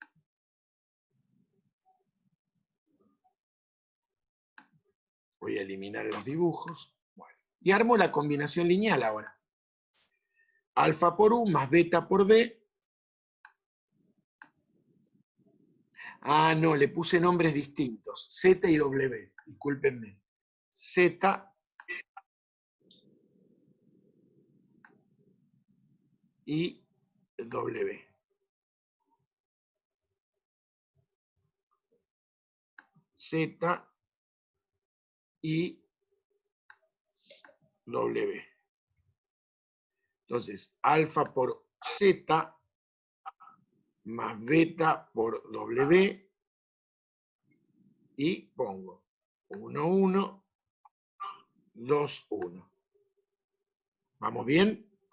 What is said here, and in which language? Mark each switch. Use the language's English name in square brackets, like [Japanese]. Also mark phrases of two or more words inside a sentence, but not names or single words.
[Spanish] Voy a eliminar los dibujos. Bueno. Y armo la combinación lineal ahora. Alfa por U más beta por B. Ah, no, le puse nombres distintos. Z y W. Discúlpenme. Z y W. Z y W. Entonces, alfa por Z más beta por W y pongo 1, 1, 2, 1. ¿Vamos bien?